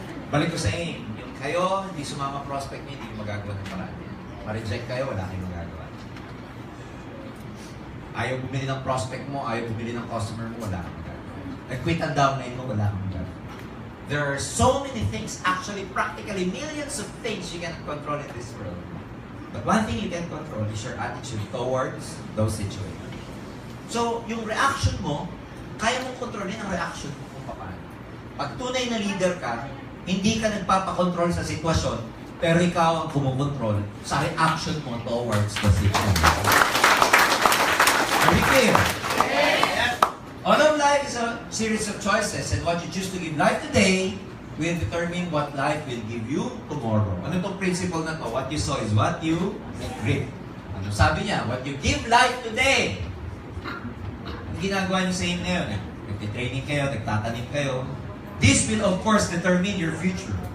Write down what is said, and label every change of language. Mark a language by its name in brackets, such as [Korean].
[Filipino] Balik ko sa inyo, yung kayo, hindi sumama prospect niyo, hindi magagawa ng paraan niya. Ma-reject kayo, wala kayong magagawa. Ayaw bumili ng prospect mo, ayaw bumili ng customer mo, wala kang magagawa. Nag-quit ang downline mo, wala kang magagawa. [English] There are so many things, actually practically millions of things you can control in this world. But one thing you can control is your attitude towards those situations. [Filipino] So, yung reaction mo, kaya mong kontrolin ang reaction mo kung paano. Pag tunay na leader ka, hindi ka nagpapakontrol sa sitwasyon, pero ikaw ang kumukontrol sa reaction mo [English] towards the situation. Are we clear? All of life is a series of choices, and what you choose to give life today will determine what life will give you tomorrow. [Filipino] Ano itong principle na to? [English] What you sow is what you reap. [Filipino] Ano sabi niya? [English] What you give life today. [Filipino] Ang ginagawa niyo sa inyo ngayon, nagtitraining kayo, nagtatanim kayo. [English] This will of course determine your future.